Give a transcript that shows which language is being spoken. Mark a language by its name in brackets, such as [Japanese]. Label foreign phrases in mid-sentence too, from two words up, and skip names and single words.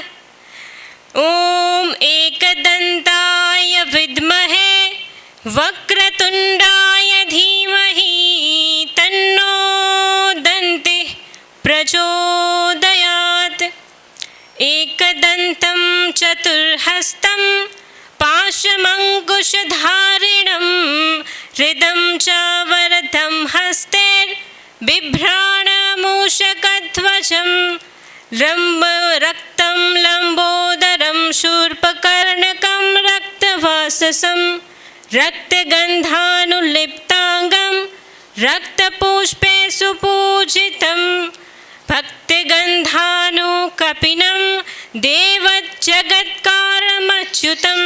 [Sanskrit] ઓમ એકદંતાય વિદ્મહે વક્રતુંડાય ધીમહિ તન્નો દંતિઃ પ્રચોદયાત એકદંतं ચતુર્હસ્तं પાશમંકુશધારિણં હૃદં ચ વરદં હસ્તૈ बिभ्राणमूषकध्वजं रक्तं लम्बोदरं शूर्पकर्णकं रक्तवाससं रक्तगन्धानुलिप्ताङ्गं रक्तपुष्पे सुपूजितं भक्तिगन्धानुकपिनं देवज्जगत्कारमच्युतम्